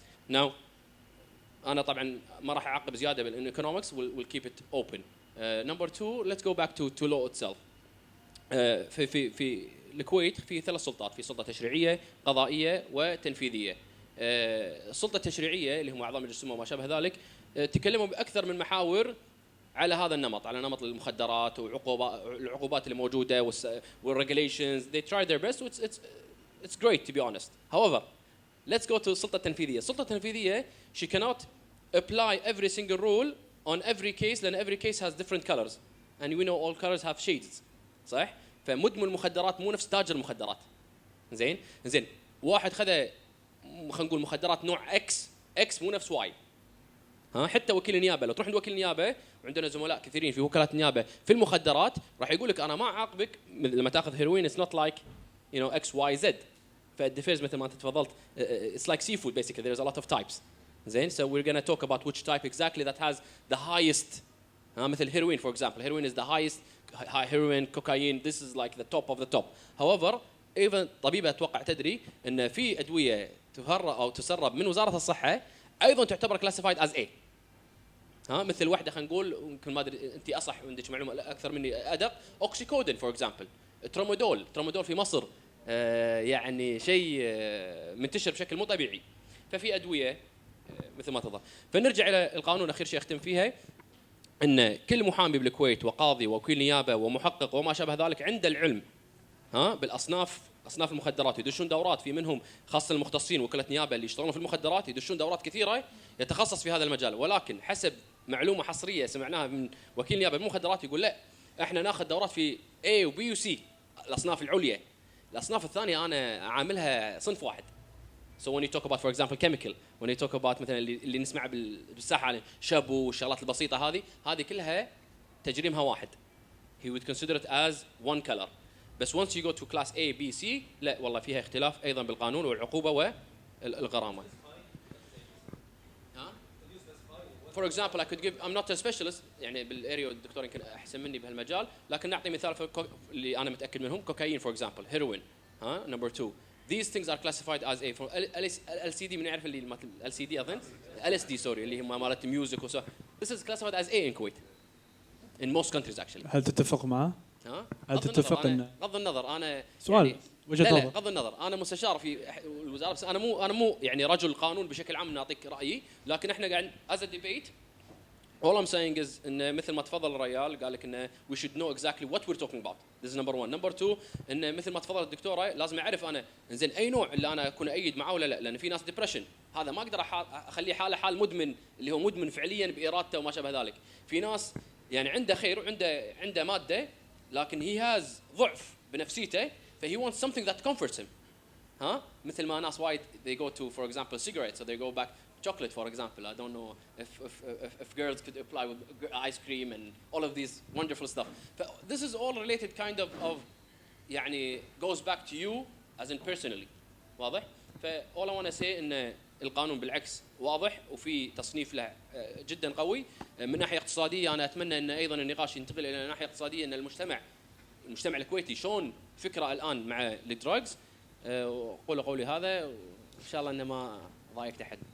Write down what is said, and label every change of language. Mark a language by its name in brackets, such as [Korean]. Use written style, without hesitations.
[English] Now [Arabic] أنا طبعا ما راح أعقب زيادة بالeconomics. [English] We'll keep it open. Number two, let's go back to law itself. [Arabic] في الكويت في 3 سلطات، في سلطة تشريعية، قضائية وتنفيذية. السلطة التشريعية اللي هم أعضاء مجلس الأمة وما شابه ذلك تكلموا بأكثر من محاور على هذا النمط، على نمط المخدرات والعقوبات اللي موجودة وال [English] regulations. They tried their best. It's great to be honest. However, let's go to [Arabic] السلطة التنفيذية. السلطة التنفيذية [English] she cannot apply every single rule on every case [Arabic] لأن [English] every case has different colors and we know all colors have shades. [Arabic] صح؟ فمدمن المخدرات مو نفس تاجر المخدرات. زين واحد خذ خلينا نقول مخدرات نوع اكس مو نفس واي. حتى وكيل النيابه، لو تروح عند وكيل النيابه، وعندنا زملاء كثيرين في وكالات النيابه في المخدرات، راح يقول لك انا ما اعاقبك لما تاخذ هيروين. [English] It's not like X Y Z. [Arabic] فالديفيرز مثل ما انت تفضلت [English] it's like seafood basically. There's a lot of types. [Arabic] زين [English] so we're going to talk about which type exactly that has the highest. [Arabic] مثل [English] heroin for example. Heroin is the highest. Heroin, cocaine, this is like the top of the top. However, even [Arabic] طبيبة أتوقع تدري أن في أدوية تهرب أو تسرب من وزارة الصحة أيضا تعتبر [English] classified as A. [Arabic] مثل واحدة خلينا نقول يمكن ما أدري أنت أصح عندك معلومة أكثر مني أدق. أوكسيكودين [English] for example. [Arabic] ترامادول في مصر يعني شيء منتشر بشكل مو طبيعي. ففي أدوية مثل ما تظهر. فنرجع إلى القانون آخر شيء أختم فيها، ان كل محامي بالكويت وقاضي ووكيل نيابه ومحقق وما شابه ذلك عنده العلم بالاصناف، اصناف المخدرات، يدشون دورات في منهم خاصه المختصين وكلاة نيابه اللي يشتغلون في المخدرات يدشون دورات كثيره يتخصص في هذا المجال. ولكن حسب معلومه حصريه سمعناها من وكيل نيابه بالمخدرات يقول لا، احنا ناخذ دورات في A وB وC الاصناف العليا، الاصناف الثانيه انا عاملها صنف واحد. [English] So when you talk about [Arabic] for example chemical, when you talk about مثلا اللي نسمع بالساحه عن شابو والشغلات البسيطه هذه كلها تجريمها واحد. [English] He would consider it as one color. [Arabic] بس [English] once you go to class A, B, C [Arabic] لا والله فيها اختلاف ايضا بالقانون والعقوبه والغرامه. [English] For example I could give, I'm not a specialist [Arabic] يعني بالاريا الدكتور يمكن احسن مني بهالمجال، لكن نعطي مثال اللي انا متاكد منهم. [English] Cocaine for example, heroin number 2. These things are classified as A. For LCD [Arabic] من يعرف اللي مثل LCD أظن LSD [English] sorry [Arabic] اللي هم مالت ميوزك وسو. [English] This is classified as A in Kuwait. In most countries actually. [Arabic] هل تتفق معه؟ هل تتفق ان بغض النظر انا سؤال يعني وجهة نظر. بغض النظر انا مستشار في الوزاره، بس انا مو يعني رجل قانون بشكل عام نعطيك رايي، لكن احنا قاعد [English] as a debate. All I'm saying is [Arabic] إن مثل ما تفضل الرجال قال لك إنه [English] we should know exactly what we're talking about. This is number one. Number two [Arabic] إنه مثل ما تفضل الدكتورة لازم أعرف أنا إنزين أي نوع اللي أنا أكون أيد معه ولا لا، لأن في ناس [English] depression [Arabic] هذا ما أقدر أخليه حال مدمن اللي هو مدمن فعليا بإرادته وما شابه ذلك. في ناس يعني عنده خير وعنده مادة لكن [English] he has [Arabic] ضعف بنفسيته ف [English] he wants something that comforts him. [Arabic] مثل ما ناس وايد [English] they go to for example cigarettes, so they go back chocolate for example. I don't know if girls could apply with ice cream and all of these wonderful stuff. This is all related kind of [Arabic] يعني [English] goes back to you as in personally. [Arabic] واضح؟ [English] all I want to say [Arabic] إن القانون بالعكس واضح وفي تصنيف له جدا قوي. من ناحية اقتصادية أنا أتمنى أن أيضا النقاش ينتقل إلى ناحية اقتصادية، أن المجتمع الكويتي شلون فكرة الآن مع الدراجز. قولي هذا وإن شاء الله إنه ما ضايقت أحد.